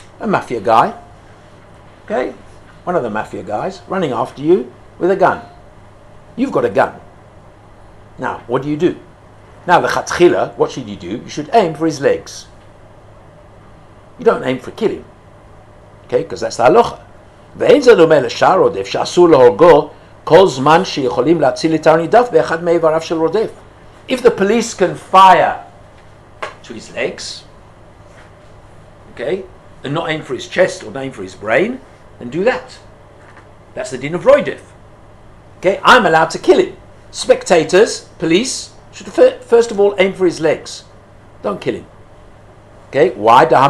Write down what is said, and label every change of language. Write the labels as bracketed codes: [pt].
[en] A mafia guy, okay? One of the mafia guys running after you with a gun. You've got a gun. Now, what do? Now, the chatchila, what should you do? You should aim for his legs. You don't aim for killing, okay? Because that's the halakha. [he] ואין זה דומה לשאר רודף שאסור להורגו כל זמן שיכולים להציל את הנידף באחד מאיבריו של רודף. [en] If the police can fire to his legs, okay, and not aim for his chest or not aim for his brain, then do that. That's the din of roidef. Okay, I'm allowed to kill him. Spectators, police, should first of all aim for his legs. Don't kill him. Okay, why?